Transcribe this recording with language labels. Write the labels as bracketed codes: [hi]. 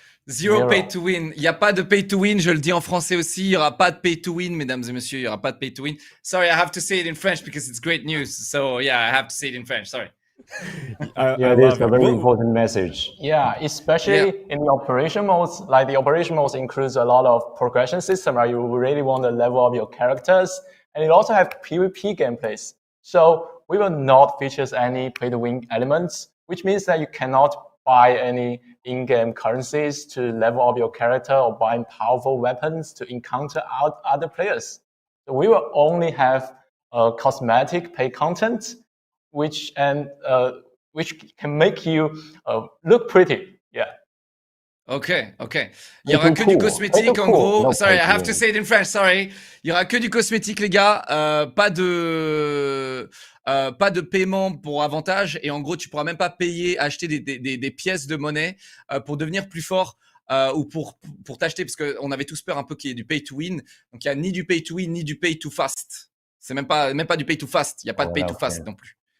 [en] Zero pay to win. [fr] Il n'y a pas de pay to win, je le dis en français aussi. Il n'y aura pas de pay to win, mesdames et messieurs. Il n'y aura pas de pay to win. [en] Sorry, I have to say it in French because it's great news. So yeah, I have to say it in French. Sorry. Yeah, this is a very important message. Yeah, especially in the operation modes. Like the operation modes includes a lot of progression system, right? You really want to level up your characters, and it also have PvP gameplays. So we will not feature any pay-to-win elements, which means that you cannot buy any in-game currencies to level up your character or buy powerful weapons to encounter other players. So we will only have cosmetic pay content, which can make you look pretty. Yeah. [fr] Ok. Il y aura que du cosmétique en gros. [en] Sorry, I have to say it in French. Sorry. [fr] Il y aura que du cosmétique, les gars. Pas de paiement pour avantage. Et en gros, tu pourras même pas acheter des pièces de monnaie pour devenir plus fort ou pour t'acheter, parce qu'on avait tous peur un peu qu'il y ait du pay to win. Donc il y a ni du pay to win ni du pay to fast. C'est même pas du pay to fast. Il y a pas de pay to fast non plus.